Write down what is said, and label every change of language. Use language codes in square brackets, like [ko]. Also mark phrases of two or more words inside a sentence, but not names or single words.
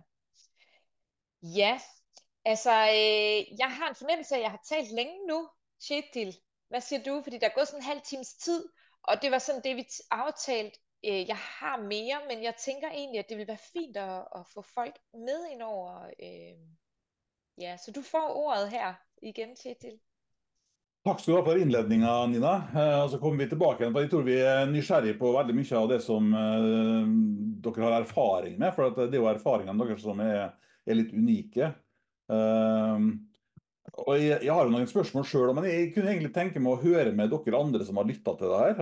[da] Ja, altså, jeg har en fornemmelse af, at jeg har talt længe nu, Kjetil. Hvad siger du? Fordi der er gået sådan en halv times tid, og det var sådan det, vi aftalte. Jeg har mere, men jeg tænker egentlig, at det vil være fint at få folk med ind over. Ja, så du får ordet her igen, Kjetil. [no] Takk skal du ha for innledninga, Nina. Og så kommer vi tilbake igjen, for jeg tror vi er nysgjerrig på veldig mye av det som dere har erfaring med, for det er jo erfaringene deres som er litt unike. Og jeg har jo noen spørsmål selv, men jeg kunne egentlig tenke meg å høre med dere andre som har lyttet til det her.